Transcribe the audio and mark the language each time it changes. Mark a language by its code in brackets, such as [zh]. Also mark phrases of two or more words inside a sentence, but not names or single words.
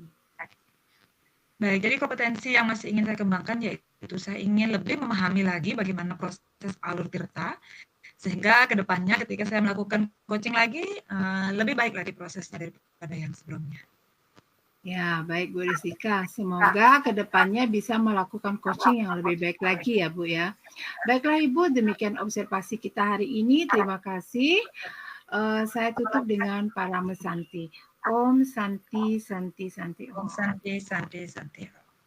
[id] Baik, jadi kompetensi yang masih ingin saya kembangkan yaitu saya ingin lebih memahami lagi bagaimana proses alur tirta, sehingga ke depannya ketika saya melakukan coaching lagi, lebih baik lagi prosesnya daripada yang sebelumnya. Ya, baik Bu Restika. Semoga ke depannya bisa melakukan coaching yang lebih baik lagi ya Bu ya. Baiklah Ibu, demikian observasi kita hari ini. Terima kasih. Saya tutup dengan Parama Santi. [sa] Om Santi Santi Santi Om. Santi Santi Santi.